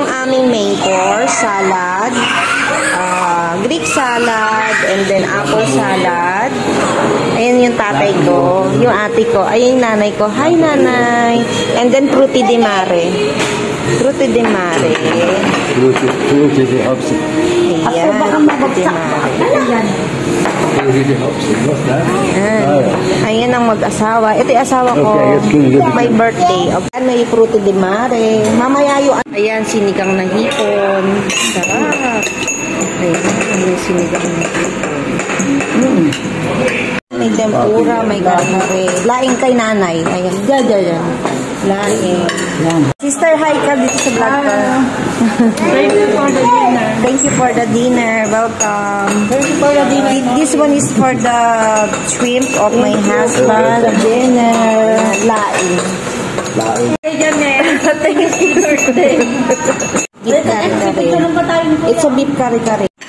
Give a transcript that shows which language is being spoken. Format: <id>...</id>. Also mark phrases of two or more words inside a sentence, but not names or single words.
<en>aming main course, salad, Greek salad, and then apple salad.</en> <tl>Ayan yung tatay ko, yung ate ko, ayan yung nanay ko. Hi, nanay!</tl> <en>And then</en> <it>frutti di mare. Frutti di mare. Frutti di hopsi. Ayan, frutti di mare. Frutti di hopsi.</it> <en>What's that?</en> <tl>Ayan ang mag-asawa. Ito yung asawa ko.</tl> <en>My birthday.</en> <tl>Ano yung</tl> <it>frutti di mare.</it> <tl>Mamaya yung... Ayan, sinigang na hipon. Sarap. Ayan, yung sinigang na hipon. May tempura, may garnare. Laing kay nanay. Ayan, dyan. Laing. Sister, hi ka dito sa vlog ko.</tl> <en>Thank you for the dinner. Thank you for the dinner. Welcome. Thank you for the dinner. This one is for the shrimp of my husband. The dinner. Laing. Hey, Janet. Thank you for your birthday. Beef kare-kare. It's a beef kare-kare.</en>